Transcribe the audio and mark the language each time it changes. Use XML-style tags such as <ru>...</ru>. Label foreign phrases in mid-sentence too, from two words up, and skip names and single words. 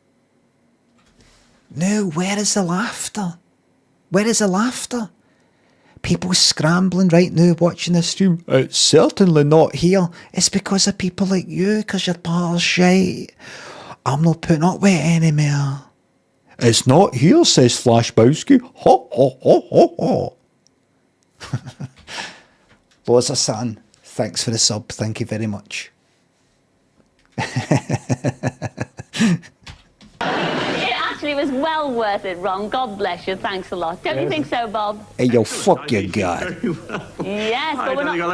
<en>No, where is the laughter? Where is the laughter? people scrambling right now watching this stream. It's certainly not here. It's because of people like you, because you're part of shite. I'm not putting up with it anymore. It's not here, says Flashbowski. Ho, ho, ho, ho, ho. Loza San, thanks for the sub. Thank you very much. It actually was well worth it, Ron. God bless you. Thanks a lot. Don't you think so, Bob? Hey, yo, fuck your guy. Yes, I but we're don't think not...</en>